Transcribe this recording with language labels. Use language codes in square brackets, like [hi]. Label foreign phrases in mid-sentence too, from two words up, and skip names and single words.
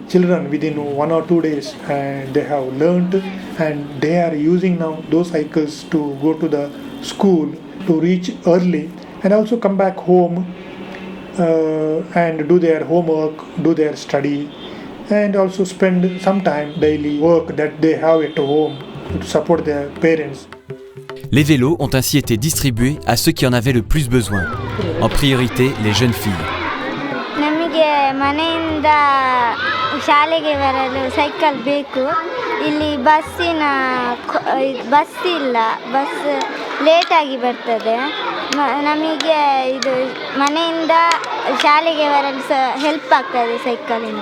[en] Children within 1 or 2 days and they have learned and they are using now those cycles to go to the school, to reach early and also come back home and do their homework, do their study and also spend some time daily work that they have at home to support their parents. [fr] Les vélos ont ainsi été distribués à ceux qui en avaient le plus besoin, en priorité les jeunes filles. [kn] ನಮಗೆ ಮನೆಯಿಂದ ಶಾಲೆಗೆ ಬರಲು ಸೈಕಲ್ ಬೇಕು. ಇಲ್ಲಿ ಬಸ್ ಇಲ್ಲ, ಬಸ್ ಲೇಟಾಗಿ ಬರ್ತದೆ. ನಮಗೆ ಇದು ಮನೆಯಿಂದ ಶಾಲೆಗೆ ಬರಲು ಸಹ ಹೆಲ್ಪ್ ಆಗ್ತದೆ ಸೈಕಲಿಂದ.